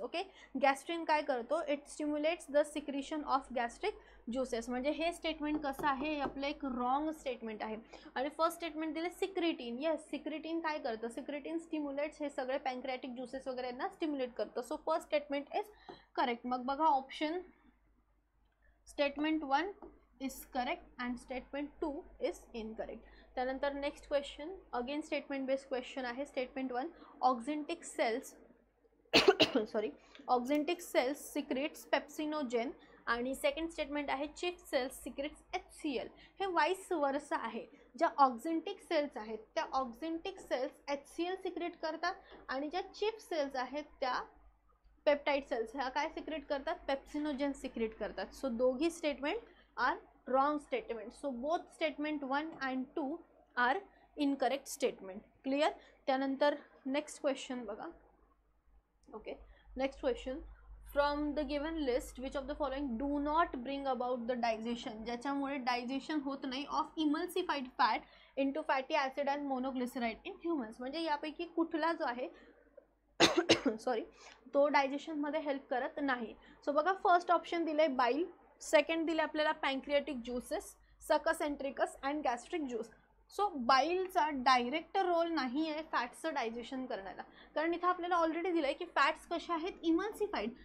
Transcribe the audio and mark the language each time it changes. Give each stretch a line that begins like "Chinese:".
English: okay gastrin
Marathi: काय करतो,
English: It stimulates the secretion of gastric juices.
Marathi: म्हणजे हे स्टेटमेंट कसं आहे, हे आपलं एक रॉंग स्टेटमेंट आहे. आणि फर्स्ट स्टेटमेंट दिले सिक्रेटिन, येस सिक्रेटिन काय करतं, सिक्रेटिन स्टिम्युलेट्स हे सगळे पँक्रियाटिक ज्युसेस वगैरे ना स्टिम्युलेट करतं.
English: So first statement is correct.
Marathi: मग बघा
English: Option statement 1 is correct and statement 2 is incorrect.
Marathi: त्यानंतर next question again statement based question आहे. Statement 1 ऑक्झेंटिक cells ऑक्झेंटिक cells secrets pepsinogen, आणि सेकंड स्टेटमेंट आहे चिफ सेल्स सिक्रेट्स HCl. हे vice वर्सा आहे. ज्या ऑक्झेंटिक सेल्स आहेत त्या ऑक्झेंटिक सेल्स HCl सिक्रेट करतात आणि ज्या चिफ सेल्स आहेत त्या पेप्टाइड सेल्स ह्या काय सिक्रेट करतात, पेप्सिनोजेन सिक्रेट करतात.
English: so
Marathi: दोघी
English: Statement are wrong statement. So both statement 1 and 2 are incorrect statement. Clear?
Marathi: त्यानंतर
English: next question
Marathi: बघा.
English: Okay next question, from the given list which of the following do not bring about the digestion,
Marathi: ज्याच्यामुळे digestion होत नाही
English: of emulsified fat into fatty acid and monoglyceride in humans.
Marathi: म्हणजे यापैकी कुठला जो आहे सॉरी तो डायजेशन मध्ये हेल्प करत नाही. सो बघा फर्स्ट ऑप्शन दिले बाईल, सेकंड दिले आपल्याला पँक्रियाटिक ज्यूसेस, सकस entericus and gastric juice. So बाईलचा direct role नाही आहे फॅट्सचं डायजेशन करण्याला, कारण इथं आपल्याला ऑलरेडी दिलं आहे की फॅट्स कशा आहेत, इमल्सिफाईड.